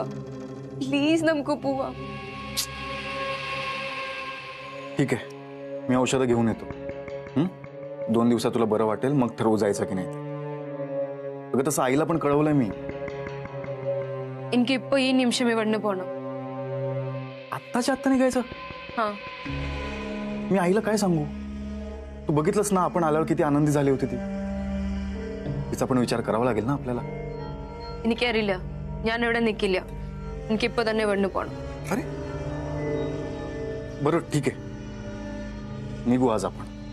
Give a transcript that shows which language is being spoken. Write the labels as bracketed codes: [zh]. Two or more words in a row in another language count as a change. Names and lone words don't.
[ml] പ്ലീസ് നമുക്ക് പോവാം. [mr] ठीक आहे, मी औषधं घेऊन येतो. 2 दिवसात तुला बरं वाटेल, मग ठरवू जायचं की नाही. अगं तसं आईला पण कळवलंय मी. [ml] എനിക്ക് ഇപ്പൊ ഈ നിമിഷം ഇവിടുന്ന് പോണം. [mr] आत्ताच्या आत्ता निघायचं? हा. मी आईला काय सांगू? तू बघितलंस ना, आपण आल्यावर किती आनंदी झाली होती ती. तिचा पण विचार करावा लागेल ना आपल्याला. [ml] എനിക്കറിയില്ല, ഞാൻ ഇവിടെ നിൽക്കില്ല. എനിക്കിപ്പോ തന്നെ ഇവിടുന്ന് പോണം. [mr] अरे बरं ठीक आहे, निघू आज आपण.